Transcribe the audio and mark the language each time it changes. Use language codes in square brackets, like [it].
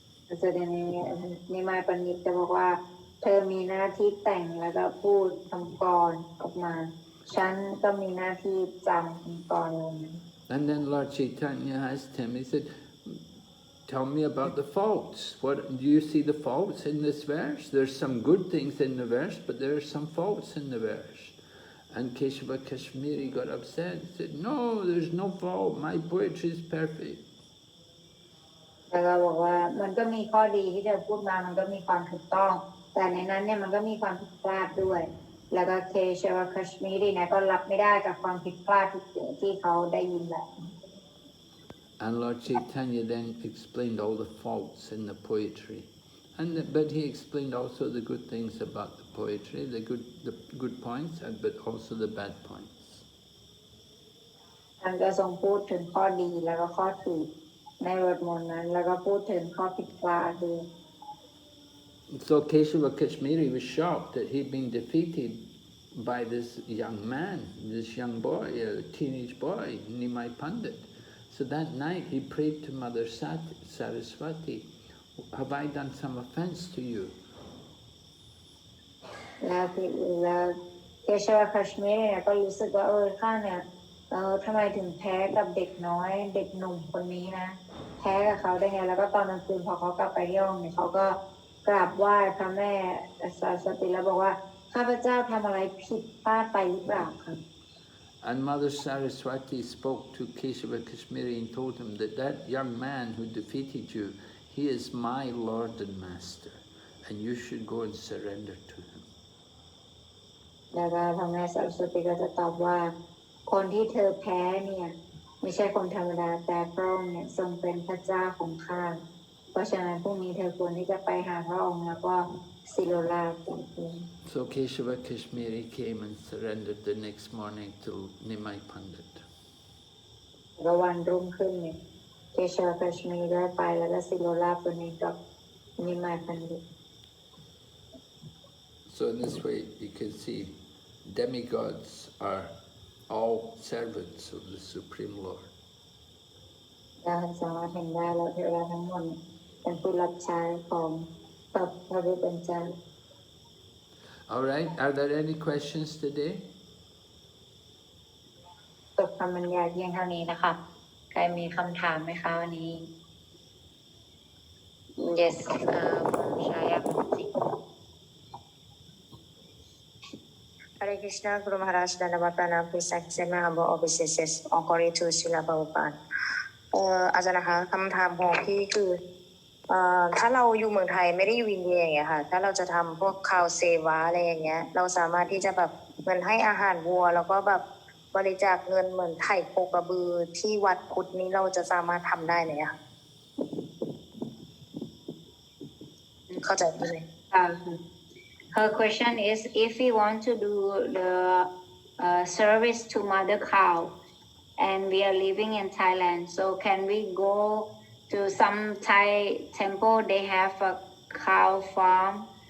[th] ๆจะนิมายปัญญิตจะบอกว่าเธอมีหน้าที่แต่งแล้วก็พูดคำกรออกมาฉันก็มีหน้าที่จำคำกรลง [en] And then Lord Chaitanya asked him, he said, tell me about the faults. What do you see the faults in this verse? There's some good things in the verse, but there are some faults in the verse. And Keshava Kashmiri got upset. He said, no, there's no fault. My poetry is perfect. [th] แล้วก็บอกว่ามันก็มีข้อดีที่เธอพูดมามันก็มีความถูกต้องแต่ในนั้นเนี่ยมันก็มีความผิดพลาดด้วยแล้วก็เคชวคัชมีรีเนี่ยก็รับไม่ได้กับความผิดพลาดที่เขาได้ยินแบบ [en] And Lord Chaitanya then explained all the faults in the poetry. But he explained also the good things about the poetry, the good points, but also the bad points. [th] ท่านก็ทรงพูดถึงข้อดีแล้วก็ข้อถูกในบทมนต์นั้นแล้วก็พูดถึงข้อผิดพลาดด้วย [en] So Keshava Kashmiri was shocked that he'd been defeated by this young man, this young boy, a teenage boy, Nimai Pandit. So that night he prayed to Mother Saraswati, have I done some offense to you? [th] แล้วเคชวคัชมีรีเนี่ยก็รู้สึกว่าข้าเนี่ยทำไมถึงแพ้กับเด็กน้อยเด็กหนุ่มคนนี้นะแพ้กับเขาได้ไงแล้วก็ตอนกลางคืนพอเขากลับไปที่ห้องเนี่ยเขาก็กราบไหว้พระแม่สารสวตีแล้วบอกว่าข้าพเจ้าทำอะไรผิดพลาดไปหรือเปล่าครับ [en] And Mother Saraswati spoke to Keshava Kashmiri and told him that young man who defeated you, he is my Lord and Master, and you should go and surrender to him. [th] แล้วก็พระแม่สารสวตีก็จะตอบว่าคนที่เธอแพ้เนี่ยไม่ใช่คนธรรมดาแต่พระองค์เนี่ยทรงเป็นพระเจ้าของข้าเพราะฉะนั้นพรุ่งนี้เธอควรที่จะไปหาพระองค์แล้วก็ศิโรลาภ [en] So Keshava Kashmiri came and surrendered the next morning to Nimai Pandit. [th] แล้ววันรุ่งขึ้นเนี่ยเคชวคัชมีรีได้ไปแล้วก็ศิโรลาภตัวนี้กับนิมายปันดิต [en] So in this way you can see demigods are all servants of the Supreme Lord. [th] เราสามารถเห็นได้แล้วเทวดาทั้งหมดเป็นผู้รับใช้ของพระผู้เป็นเจ้า [en] All right, are there any questions today? [th] จบคำบรรยายเพียงเท่านี้นะคะใครมีคำถามไหมคะวันนี้ [en] Yes [th] ชายาคุณจิ [en] Hare Krishna, Guru Maharaj, Dhanavad Pranam, please accept my humble obeisances on glory to Srila Prabhupada. [th] อาจารย์นะคะคำถามของพี่คือถ้าเราอยู่เมืองไทยไม่ได้อยู่อินเดียอย่างเงี้ยค่ะถ้าเราจะทำพวกคาวเซวาอะไรอย่างเงี้ยเราสามารถที่จะแบบเหมือนให้อาหารวัวแล้วก็แบบบริจาคเงินเหมือนไถ่โคกระบือที่วัดพุทธนี้เราจะสามารถทำได้ไหมคะเข้าใจไหม [en] Her question is if we want to do the service to mother cow and we are living in Thailand so can we go to some Thai temple they have a cow farm